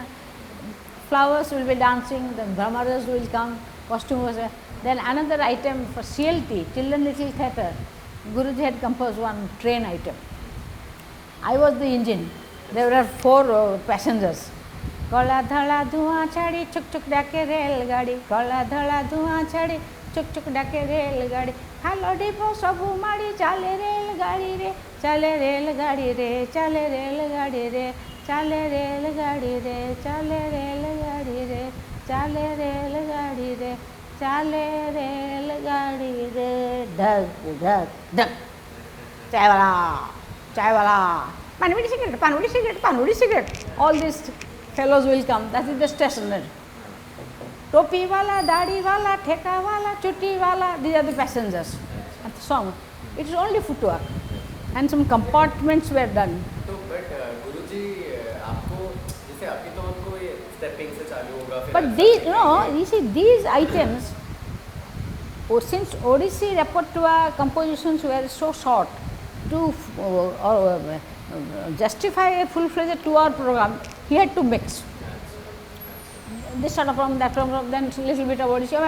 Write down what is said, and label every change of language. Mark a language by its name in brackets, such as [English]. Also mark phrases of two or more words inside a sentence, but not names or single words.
[English] Flowers will be dancing, the brahmaras will come, costumes. Then another item for CLT, Children Little Theatre, Guruji had composed one train item. I was the engine. There were 4 passengers. [Odia] କଳା ଧଳା ଧୁଆଁ ଛାଡ଼ି, ଚୁକ୍ ଚୁକ୍ ଡାକେ ରେଲଗାଡ଼ି. କଳା ଧଳା ଧୁଆଁ ଛାଡ଼ି, ଚୁକ୍ ଚୁକ୍ ଡାକେ ରେଲଗାଡ଼ି. Hello ଡିପୋ ସବୁ ମାଡ଼ି ଚାଲେ ରେଲଗାଡ଼ି ରେ, ଚାଲେ ରେଲଗାଡ଼ି ରେ, ଚାଲେ ରେଲଗାଡ଼ି ରେ, ଚାଲେ ରେଲଗାଡ଼ି ରେ, ଚାଲେ ରେଲଗାଡ଼ି ରେ, ଚାଲେ ରେଲଗାଡ଼ି ରେ, ଚାଲେ ରେଲଗାଡ଼ି ରେ ଢକ ଢକ ଢକ ଚା ୱାଲା ପାନୁଡ଼ି [English] cigarette all these fellows will come. That is the station. [Odia] ଟୋପି ୱାଲା, ଦାଢ଼ି ୱାଲା, ଠିକା ୱାଲା, ଛୁଟି ୱାଲା, [English] these are the passengers. And the song, it is only footwork and some compartments were done. [Hindi] तो but गुरुजी आपको जैसे अभी तो हमको ये stepping से चालू होगा फिर [English] But these, you see these items, since Odissi repertoire compositions were so short, to justify a full-fledged 2-hour program, he had to mix. This sort of from that from then little bit of Odissi.